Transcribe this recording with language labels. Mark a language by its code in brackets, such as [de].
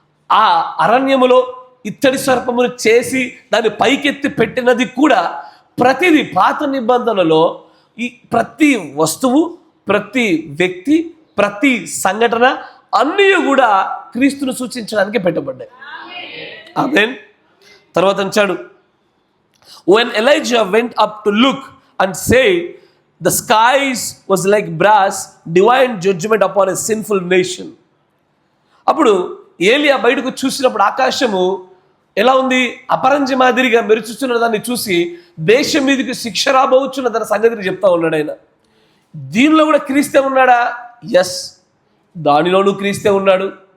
[te] ఆ అరణ్యములో ఇత్తడి సర్పమును చేసి దాన్ని పైకెత్తి పెట్టినది కూడా ప్రతిదీ పాత నిబంధనలో ఈ ప్రతి వస్తువు, ప్రతి వ్యక్తి, ప్రతి సంఘటన అన్నీ కూడా క్రీస్తును సూచించడానికి పెట్టబడ్డాయి. ఆమేన్. తర్వాత అంటాడు, [en] when Elijah went up to look and say the skies was like brass, divine judgment upon a sinful nation. [te] అప్పుడు ఏలియా బయటకు చూసినప్పుడు ఆకాశము ఎలా ఉంది? అపరంజి మాదిరిగా మెరుచుచున్న దాన్ని చూసి దేశం మీదకి శిక్ష రాబోచున్న దాని సంగతిని చెప్తా ఉన్నాడు ఆయన. దీనిలో కూడా క్రీస్తే ఉన్నాడా? ఎస్, దానిలోనూ క్రీస్తే ఉన్నాడు.